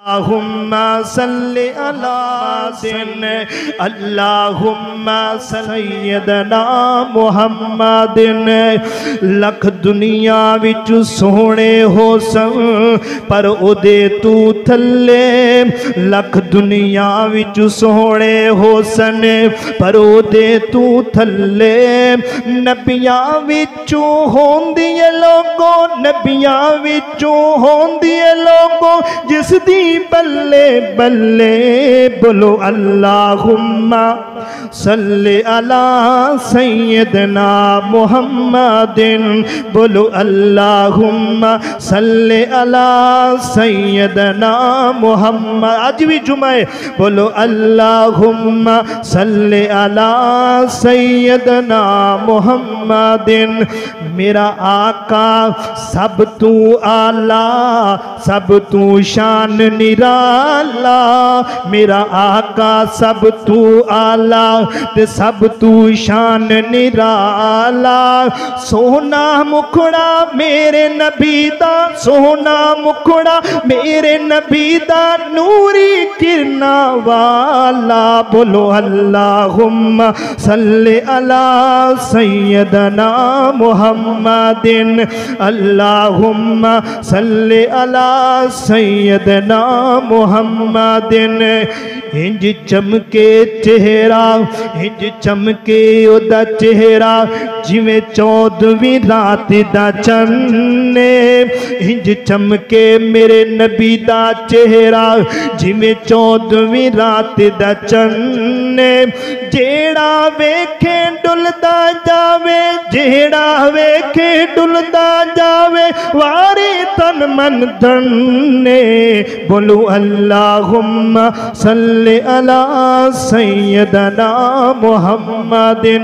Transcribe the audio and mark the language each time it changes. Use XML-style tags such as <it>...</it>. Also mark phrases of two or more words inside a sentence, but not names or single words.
<ar>اللهم صل على دين اللهم سيدنا محمد.</ar> <pa>لکھ دنیا وچ سوہنے ہو سن پر اودے توں تھلے، لکھ دنیا وچ سوہنے ہو سن پر اودے توں تھلے. نبیاں وچوں ہوندی ہے لوگوں، نبیاں وچوں ہوندی ہے لوگوں جس دی بلے بلے.</pa> <ar>बोलो اللهم صل على سيدنا محمد. بولو اللهم صل على سيدنا محمد.</ar> <pa>اج بھی جمعہ ہے، بولو</pa> <ar>اللهم صل على سيدنا محمد.</ar> <pa>میرا آقا سب توں اعلیٰ، سب توں شان نرالا. میرا آقا سب توں اعلیٰ تے سب توں شان نرالا. سونا مکھڑا میرے نبی دا، سونا مکھڑا میرے نبی دا نوری کرناں والا.</pa> <ar>बोलो اللهم صل على سيدنا محمد. اللهم صل على سيدنا محمد.</ar> <pa>اینج چمکے چہرہ، اینج چمکے اودا چہرہ جیویں 14ویں رات دا چنّے. اینج چمکے میرے نبی دا چہرہ جیویں 14ویں رات دا چنّے. جیہڑا ویکھے ڈلدا جاوے، جیہڑا ویکھے ڈلدا جاوے واری تن من دھنّے.</pa> <ar>बोलो اللهم صل على سيدنا محمد.</ar>